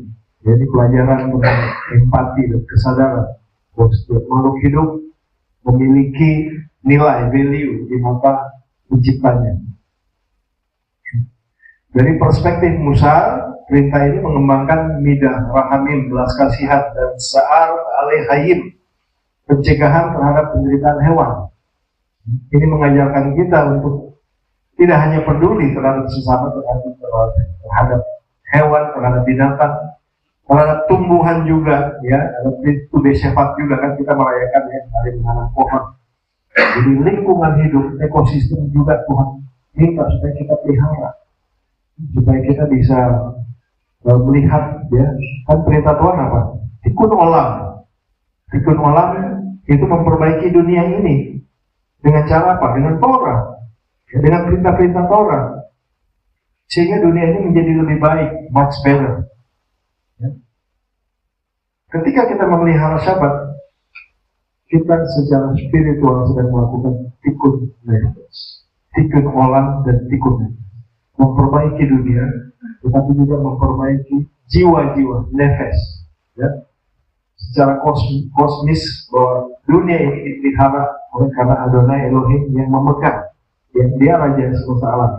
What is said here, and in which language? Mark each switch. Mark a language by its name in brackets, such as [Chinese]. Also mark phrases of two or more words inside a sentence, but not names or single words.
[Indonesian] Jadi pelajaran tentang empati dan kesadaran bahwa setiap makhluk hidup memiliki nilai value di mata penciptanya. Dari perspektif Musa, perintah ini mengembangkan [Hebrew] midah, rahamim, [Indonesian] belas kasihan, dan [Hebrew] sa'ar alehayim, [Indonesian] pencegahan terhadap penderitaan hewan. Ini mengajarkan kita untuk tidak hanya peduli terhadap sesama, tetapi terhadap hewan, terhadap binatang, terhadap tumbuhan juga, ya. Ada Tude Shevat juga kan kita merayakan, ya, hari menanam pohon. Jadi lingkungan hidup, ekosistem juga Tuhan minta supaya kita pelihara, supaya kita bisa melihat, ya, kan perintah Tuhan apa? [Hebrew] Tikun olam [Indonesian] itu memperbaiki dunia ini dengan cara apa? Dengan Torah, ya, dengan perintah-perintah Torah, sehingga dunia ini menjadi lebih baik, [English] much better, [Indonesian] ya. Ketika kita memelihara Syabat, kita secara spiritual sedang melakukan [Hebrew] tikun nefes, tikun olam [Indonesian] dan [Hebrew] tikun nefes, [Indonesian] memperbaiki dunia, tetapi juga memperbaiki jiwa-jiwa, nefes, ya. Secara kosmis bahwa dunia ini dipelihara oleh karena Adonai Elohim yang memegang, yang dia Raja semesta alam.